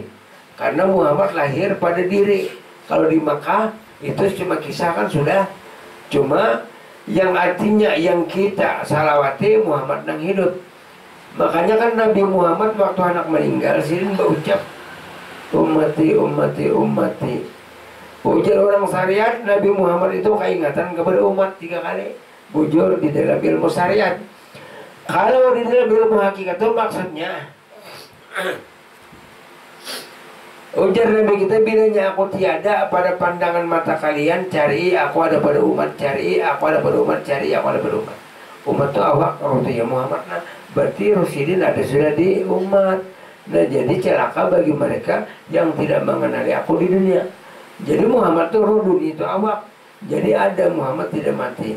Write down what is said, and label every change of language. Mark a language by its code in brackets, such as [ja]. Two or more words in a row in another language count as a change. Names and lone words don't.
[bjn] Karena Muhammad lahir pada diri. Kalau di Makkah itu cuma kisah kan sudah. Cuma yang artinya yang kita salawati Muhammad yang hidup. Makanya kan Nabi Muhammad waktu anak meninggal sini berucap [ar] أمتي أمتي أمتي. [bjn] Ujar orang syariat Nabi Muhammad itu keingatan kepada umat 3 kali. Bujur di dalam ilmu syariat. Kalau di dalam ilmu hakikat itu maksudnya ujar Nabi kita, bilanya aku tiada pada pandangan mata kalian, cari aku ada pada umat, cari aku ada pada umat, cari aku ada pada umat. Umat itu awak, kalau itu ya Muhammad. Nah, berarti Rasulullah ada sudah di umat. Nah, jadi celaka bagi mereka yang tidak mengenali aku di dunia. Jadi Muhammad itu roh dunia itu awak. Jadi ada Muhammad tidak mati.